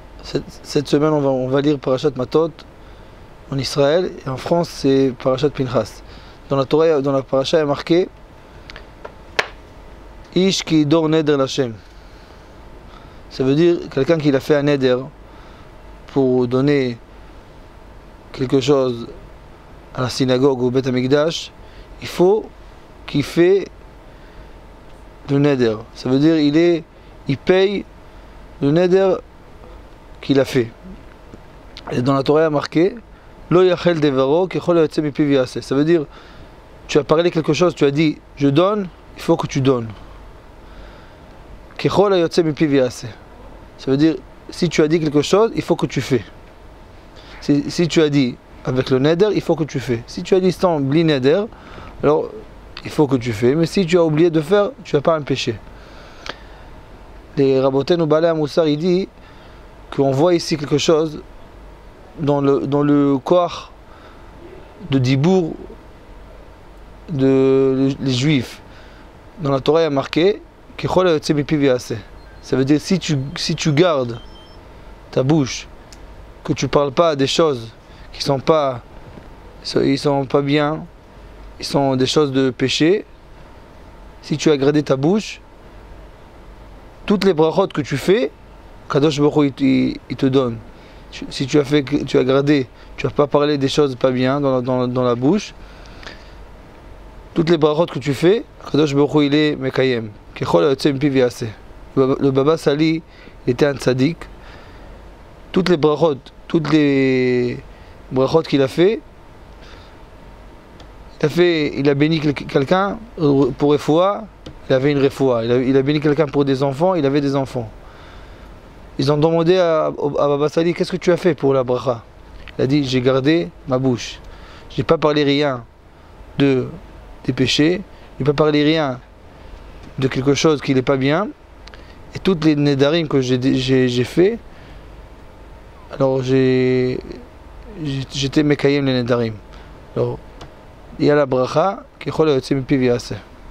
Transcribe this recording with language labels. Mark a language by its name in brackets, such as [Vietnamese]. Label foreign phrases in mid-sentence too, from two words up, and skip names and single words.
[French] Cette semaine, on va lire Parashat Matot en Israël, et en France, c'est Parashat Pinchas. Dans la Torah, dans la Parasha, il est marqué [Hebrew] איש כי ידור נדר לה. [French] Ça veut dire quelqu'un qui a fait un neder pour donner quelque chose à la synagogue ou au [Hebrew] בית המקדש, [French] il faut qu'il fait le neder. Ça veut dire il paye le neder qu'il a fait. Et dans la Torah, il y a marqué [Hebrew] לא יחל דברו ככל היוצא מפיו יעשה. [French] Ça veut dire, tu as parlé quelque chose, tu as dit je donne, il faut que tu donnes. [Hebrew] ככל היוצא מפיו יעשה. [French] Ça veut dire, si tu as dit quelque chose, il faut que tu fais. Si tu as dit avec le neder, il faut que tu fais. Si tu as dit sans [Hebrew] בלי נדר, [French] alors il faut que tu fais. Mais si tu as oublié de faire, tu n'as pas un péché. Les [Hebrew] רבותינו בעלי המוסר, [French] il dit qu'on voit ici quelque chose dans le corps de Dibour les Juifs. Dans la Torah, il y a marqué [Hebrew] ככל היוצא מפיו יעשה. [French] Ça veut dire si tu gardes ta bouche, que tu ne parles pas des choses qui sont pas bien, ils sont des choses de péché, si tu as gardé ta bouche, toutes les brachot que tu fais, [Hebrew] קדוש ברוך הוא [French] il te donne. Si tu as gardé, tu n'as pas parlé des choses pas bien dans la bouche, toutes les brachot que tu fais, [Hebrew] קדוש ברוך הוא [French] il est mekayem. [Hebrew] ככל היוצא מפיו יעשה. [French] Le Baba Sali était un tzaddik. Toutes les brachot qu'il a fait, il a béni quelqu'un pour refoua, il avait une refoua. Il a béni quelqu'un pour des enfants, il avait des enfants. Ils ont demandé à Baba Sali, qu'est-ce que tu as fait pour la bracha? Il a dit, j'ai gardé ma bouche. Je n'ai pas parlé rien des péchés, je n'ai pas parlé rien de quelque chose qui n'est pas bien. Et toutes les nedarim que j'ai fait, alors j'étais mekayem les nedarim. Alors, il y a la bracha, [Hebrew] ככל היוצא מפיו יעשה.